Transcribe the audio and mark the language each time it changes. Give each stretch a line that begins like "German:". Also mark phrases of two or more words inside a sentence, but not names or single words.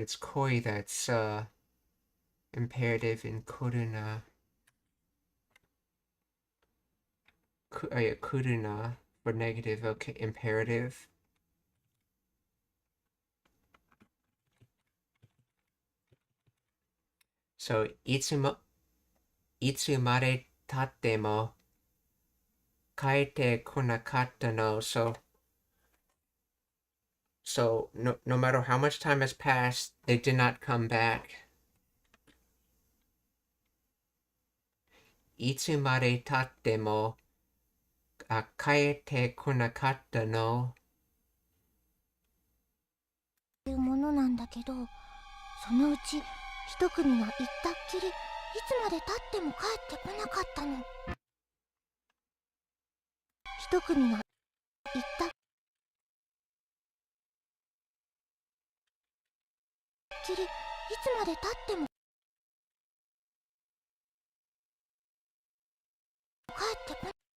English: It's koi that's imperative in kuruna. Yeah, kuruna for negative. Okay, imperative.
Japanese: So いつまで経っても帰ってこなかったの.
English: So no matter how much time has passed, they did not come back.
Japanese: いつまで経っても帰ってこなかったの. いうものなんだけど、そのうち一組が行ったっきりいつまで経っても帰ってこなかったの。一組が行ったっきりいつまで経っても帰ってこなかった。